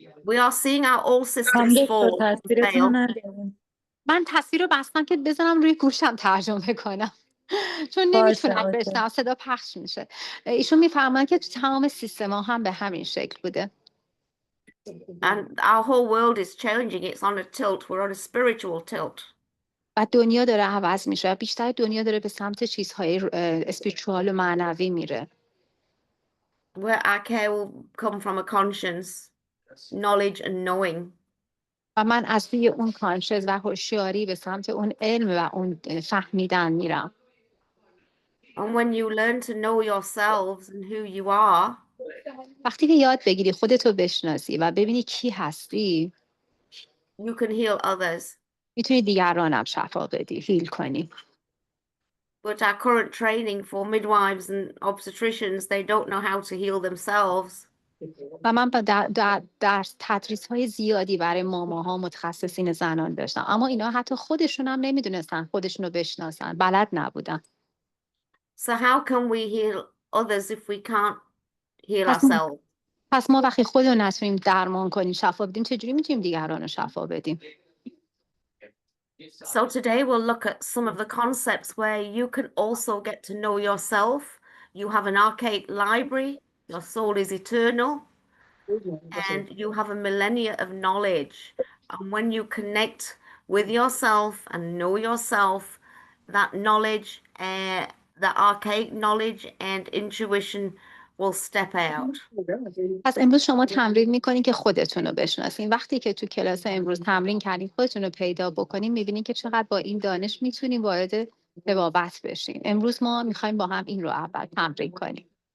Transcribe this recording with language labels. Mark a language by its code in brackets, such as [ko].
[en] We are seeing our all systems fall. [fa] من تصویر رو بستم که بذارم روی گوشم ترجمه کنم چون نمیتونم بشنم، صدا پخش میشه. ایشون میفرمایند که تو تمام سیستم ها هم به همین شکل بوده. [en] And our whole world is changing. It's on a tilt. We're on a spiritual tilt. [fa] و دنیا داره عوض میشه. بیشتر دنیا داره به سمت چیزهای اسپریچوال و معنوی میره. [en] Where our care will come from a conscience, knowledge and knowing. [fa] و من از روی اون کانشس و هوشیاری به سمت اون علم و اون فهمیدن میرم. [en] And when you learn to know yourselves and who you are, [fa] وقتی که یاد بگیری خودتو بشناسی و ببینی کی هستی، [en] you can heal others. [fa] میتونی دیگرانم شفا بدی، هیل کنی. [en] But our current training for midwives and obstetricians, they don't know how to heal themselves. [fa] و من در تدریس‌های زیادی برای ماماها متخصصین زنان داشتم، اما اینا حتی خودشون هم نمیدونستن خودشونو بشناسن، بلد نبودن. [en] So how can we heal others if we can't heal [fa] پس [en] ourselves? [fa] پس ما وقتی خودمون نتونیم درمان کنیم، شفا بدیم، چجوری میتونیم دیگران رو شفا بدیم؟ [en] So today we'll look at some of the concepts where you can also get to know yourself. You have an archaic library, your soul is eternal, and you have a millennia of knowledge. And when you connect with yourself and know yourself, that knowledge, the archaic knowledge and intuition will step out. [fa] پس امروز شما تمرین میکنین که خودتون رو بشناسین. وقتی که تو کلاس امروز تمرین کردین خودتون رو پیدا بکنین، میبینین که چقدر با این دانش میتونین وارد ربابت بشین. امروز ما میخوایم با هم این رو اول تمرین کنیم.